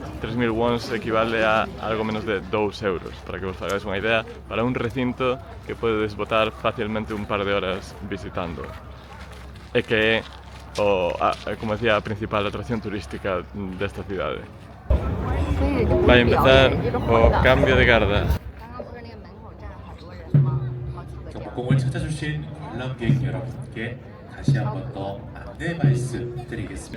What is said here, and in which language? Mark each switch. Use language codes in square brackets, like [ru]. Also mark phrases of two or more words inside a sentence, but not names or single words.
[gl] 3.000 wons equivale a algo menos de 2 euros, para que vos fagáis unha idea, para un recinto que podedes botar facilmente un par de horas visitando. E que é, como decía, a principal atracción turística desta cidade. Vai empezar o cambio de garda. [ko] 공을 찾아주신 관람객 여러분께 다시 한 번 더 안내 말씀드리겠습니다.